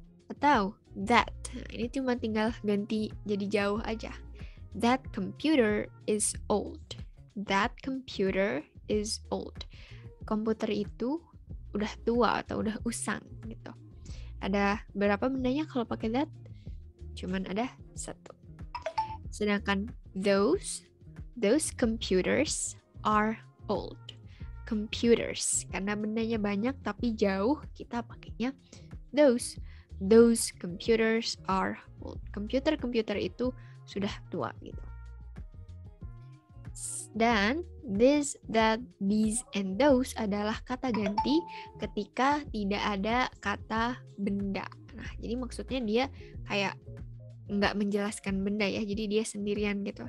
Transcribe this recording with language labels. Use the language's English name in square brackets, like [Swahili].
[Indonesian] Atau that. Nah, ini cuma tinggal ganti jadi jauh aja. [English] That computer is old. That computer is old. [Indonesian] Komputer itu udah tua atau udah usang gitu. Ada berapa bendanya kalau pakai that? Cuman ada satu. Sedangkan [English] those computers are old. [Indonesian] Computers, karena bendanya banyak tapi jauh, kita pakainya those. [English] Those computers are old. [Indonesian] Komputer itu sudah tua gitu. Dan this, that, these, and those adalah kata ganti ketika tidak ada kata benda. Nah, jadi maksudnya dia kayak nggak menjelaskan benda ya, jadi dia sendirian gitu.